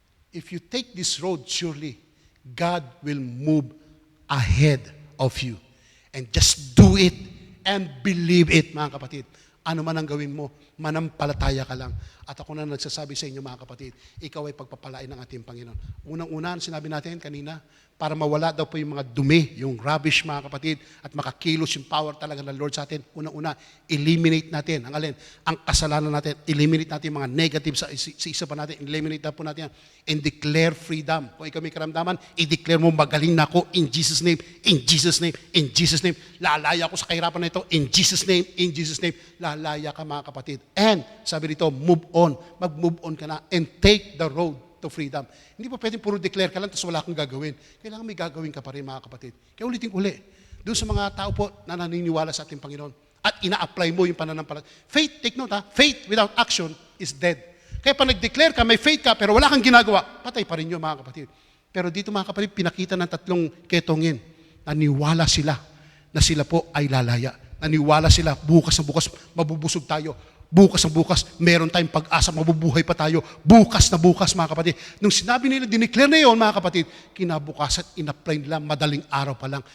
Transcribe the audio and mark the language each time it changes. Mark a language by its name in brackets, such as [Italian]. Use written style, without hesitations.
[English] If you take this road, surely, God will move ahead of you. And just do it and believe it, [Filipino] mga kapatid. Ano man ang gawin mo, manampalataya ka lang. At ako na nagsasabi sa inyo, mga kapatid, ikaw ay pagpapalain ng ating Panginoon. Unang-una, sinabi natin kanina, para mawala daw po yung mga dumi, yung rubbish, mga kapatid, at makakilos yung power talaga ng Lord sa atin. Unang-una, eliminate natin. Ang alin? Ang kasalanan natin. Eliminate natin yung mga negative sa isa pa natin. Eliminate na po natin yan. [English] And declare freedom. [Filipino] Kung ikaw may karamdaman, i-declare mo, magaling na ako [English] in Jesus' name, in Jesus' name, in Jesus' name. [Filipino] Lalaya ako sa kahirapan na ito [English] in Jesus' name, in Jesus' name. [Filipino] Lalaya ka, mga kapatid. And, sabi dito, move on. Mag-move on ka na and [English] take the road to to freedom. [Filipino] Hindi po pwedeng puro declare ka lang tapos wala kang gagawin. Kailangan may gagawin ka pa rin, mga kapatid. Kaya ulitin uli, doon sa mga tao po na naniniwala sa ating Panginoon at ina-apply mo yung pananampalataya. [English] Faith, take note ha, faith without action is dead. [Filipino] Kaya pag nag-declare ka, may faith ka, pero wala kang ginagawa, patay pa rin yun, mga kapatid. Pero dito, mga kapatid, pinakita ng tatlong ketongin, naniwala sila na sila po ay lalaya. Naniwala sila, bukas na bukas, mabubusog tayo. Bukas na bukas, meron tayong pag-asa, mabubuhay pa tayo. Bukas na bukas, mga kapatid. Nung sinabi nila, dineclare na yun, mga kapatid, kinabukasan, in-apply nila, madaling araw pa lang.